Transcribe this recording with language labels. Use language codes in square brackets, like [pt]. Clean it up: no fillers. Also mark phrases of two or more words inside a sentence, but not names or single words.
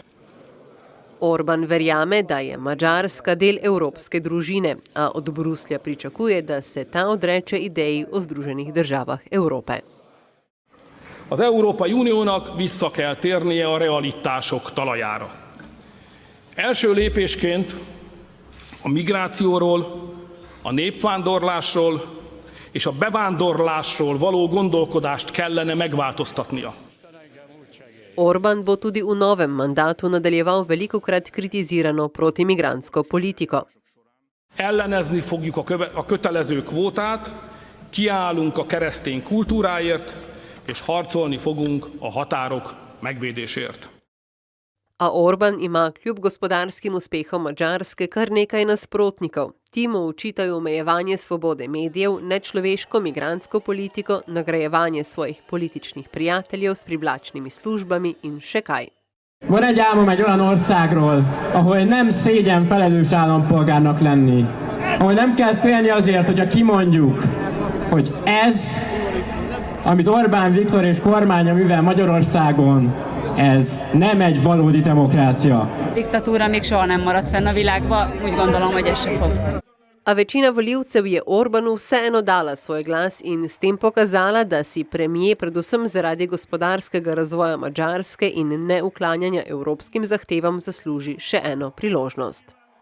[sl] Orban verjame, da je Madžarska del evropske družine, a od Bruslja pričakuje, da se ta odreče ideji o Združenih državah Európe. [hu] Az Európai Uniónak vissza kell térnie a realitások talajára. Első lépésként a migrációról, a népvándorlásról és a bevándorlásról való gondolkodást kellene megváltoztatnia. [sl] Orban bo tudi v novem mandatu nadaljeval velikokrat kritizirano protimigrantsko politiko. [hu] Ellenezni fogjuk a kötelező kvótát, kiállunk a keresztény kultúráért, és harcolni fogunk a határok megvédésért. [sl] A Orban ima kljub gospodarskim uspehom Madžarske kar nekaj nasprotnikov. Ti mu očitajo omejevanje svobode medijev, nečloveško migrantsko politiko, nagrajevanje svojih političnih prijateljev s privlačnimi službami in še kaj. [hu] Van egy álmom egy olyan országról, ahol nem szégyen felelős állampolgárnak lenni. Ahol nem kell félni azért, hogyha kimondjuk, hogy ez, amit Orbán Viktor és kormánya művel Magyarországon, ez nem egy valódi demokrácia. Diktatúra még soha nem maradt fenn a világban, úgy gondolom, hogy ez se fog. [sl] A večina volivcev je Orbanu vseeno dala svoj glas in s tem pokazala, da si premier predvsem zaradi gospodarskega razvoja Madžarske in neuklanjanja evropskim zahtevam zasluži še eno priložnost.